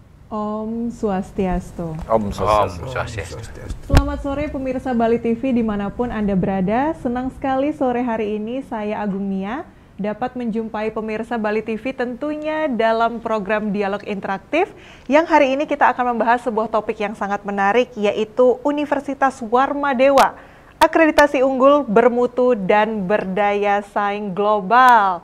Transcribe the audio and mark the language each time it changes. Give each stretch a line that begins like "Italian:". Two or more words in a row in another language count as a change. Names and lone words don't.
Balinese: Om Swastiastu. Om Swastiastu.
Indonesian: Selamat sore pemirsa Bali TV dimanapun Anda berada. Senang sekali sore hari ini saya Agung Nia dapat menjumpai pemirsa Bali TV tentunya dalam program Dialog Interaktif yang hari ini kita akan membahas sebuah topik yang sangat menarik, yaitu Universitas Warmadewa, akreditasi unggul, bermutu, dan berdaya saing global.